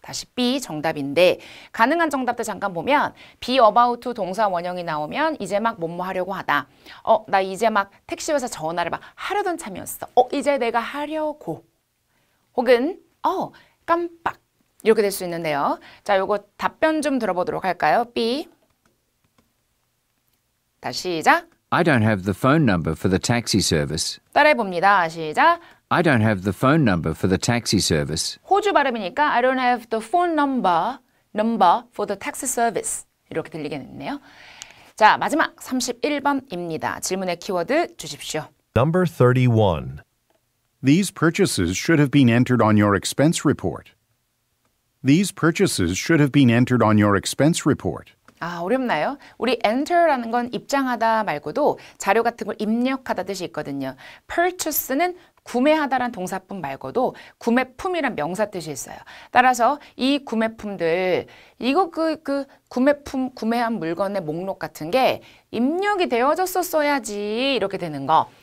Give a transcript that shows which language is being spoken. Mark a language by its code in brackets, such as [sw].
[ko] 다시 B 정답인데 가능한 정답들 잠깐 보면 be about to 동사 원형이 나오면 이제 막 뭐뭐 하려고 하다. 나 이제 막 택시 회사 전화를 막 하려던 참이었어. 이제 내가 하려고. 혹은 깜빡 이렇게 될 수 있는데요. 자, 요거 답변 좀 들어보도록 할까요? B. 다시 시작. [en] I don't have the phone number for the taxi service. [ko] 따라해 봅니다. 시작. [en] I don't have the phone number for the taxi service. [ko] 호주 발음이니까 [en] I don't have the phone number for the taxi service. [ko] 이렇게 들리겠네요. 자, 마지막 31번입니다. 질문의 키워드 주십시오. [en] Number 31. These purchases should have been entered on your expense report. These purchases should have been entered on your expense report. [ko] 어렵나요? 우리 enter라는 건 입장하다 말고도 자료 같은 걸 입력하다 뜻이 있거든요. purchase는 구매하다란 동사품 말고도 구매품이란 명사 뜻이 있어요. 따라서 이 구매품들, 이거 그 구매품, 구매한 물건의 목록 같은 게 입력이 되어졌었어야지 이렇게 되는 거.